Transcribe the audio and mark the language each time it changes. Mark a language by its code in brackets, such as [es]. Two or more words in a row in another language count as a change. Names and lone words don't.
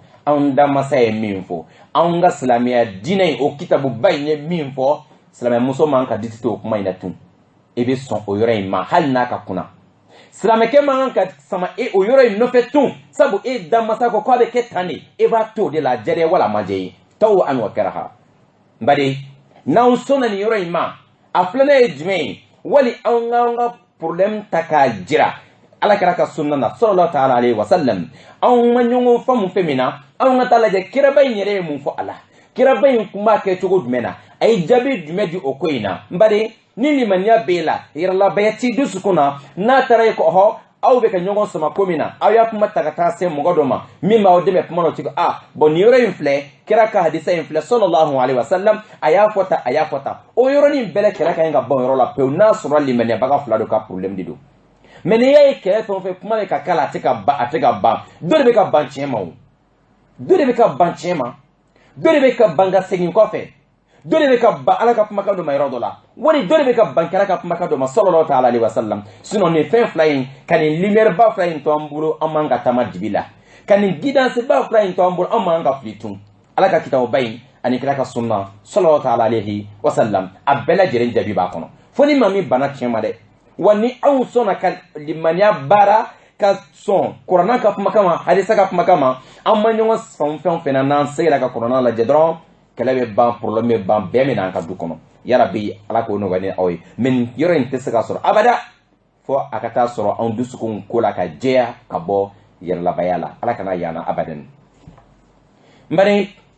[bm] anw da masa ye min fɔ anw ka silamɛya diinɛ o kitabuba in ye min fɔ silamɛ muso man ka diti o kuma in na tun e bɛ sɔn o yɔrɔ in ma hali n'a ka kunna silamɛkɛ man ka sama o yɔrɔ in nɔfɛ tun sabu e da masa ko k'a bɛ kɛ tan de e b'a to o de la jɛrɛ wala ma jɛ ye taw an wa kɛra ha bari n'anw sɔnna nin yɔrɔ in ma a filanan ye jumɛn ye wali anw ka problème ta k'a jira ala kɛra ka sunna na [ar] صلى الله تعالى عليه وسلم [bm] anw ma ɲɔgɔn faamu fɛn min na anw ka taa lajɛ kiraba in yɛrɛ ye mun fɔ a la kiraba in kun b'a kɛ cogo jumɛn na a ye jaabi jumɛn di o ko in na bari ni limaniya b'e la yɛrɛlabaya t'i dusukun na n'a taara ye ko ɔhɔ aw bɛ ka ɲɔgɔn sama ko min na aw y'a kuma ta ka taa se mɔgɔ dɔ ma min b'aw dɛmɛ kuma dɔ ci bon nin yɔrɔ in filɛ kira ka hadisa in filɛ [ar] صلى الله عليه وسلم [bm] a y'a fɔ ta o yɔrɔnin bɛɛ kɛlɛ ka ɲi ka ban yɔrɔ la pewu n'a sɔrɔ limaniyabaga fila de ka problème de don mais n'i y'a ye kɛlɛ fɛn o fɛn kuma bɛ ka k'a la a tɛ ka ban dɔ de bɛ ka ban tiɲɛ ma o dɔ de bɛ ka ban tiɲɛ ma dɔ de bɛ ka ban ka segin kɔfɛ dɔ de bɛ ka ban ala ka kumakan dɔ ma yɔrɔ dɔ la wali dɔ de bɛ ka ban kɛra ka kumakan dɔ ma [ar] صلى الله تعالى عليه وسلم [bm] sinon nin fɛn fila in ka nin lumière ba fila in to an bolo an man ka taama dibi la ka nin guidance ba fila in to an bolo an man ka fili tun ala ka kitabu ba in ani kira ka sunna [ar] صلى الله تعالى عليه وسلم [bm] a bɛɛ lajɛlen jaabi b'a kɔnɔ fo ni maa min bana tiɲɛ ma dɛ wa ni anw sɔnna ka limaniya baara ka sɔn kuranna ka kumakan ma hadisa ka kumakan ma an ma ɲɔgɔn sɔn fɛn o fɛn na n'an segira ka kuranna lajɛ dɔrɔn kɛlɛ bɛ ban problème bɛ ban bɛɛ min an ka du kɔnɔ yarabi ala k'o nɔgɔya ni aw ye mais nin yɔrɔ in tɛ se ka sɔrɔ abada fo a ka taa sɔrɔ anw dusukun ko la ka jɛya ka bɔ yɛrɛlabaya la ala kana yan na abadan bari